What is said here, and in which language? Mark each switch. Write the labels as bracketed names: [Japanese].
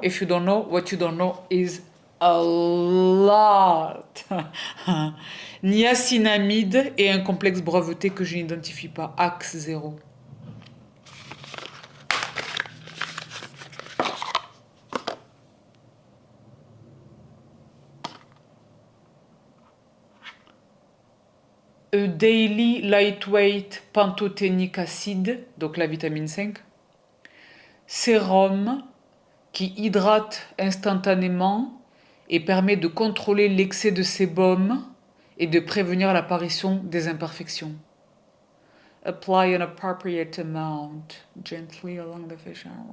[English] If you don't know, what you don't know is a lot. [French] Niacinamide et un complexe breveté que je n'identifie pas. Axe 0. Daily Lightweight Pantothénique Acide, donc la vitamine 5. Sérum qui hydrate instantanément et permet de contrôler l'excès de sébum et de prévenir l'apparition des imperfections. [English] Apply an appropriate amount gently along the facial.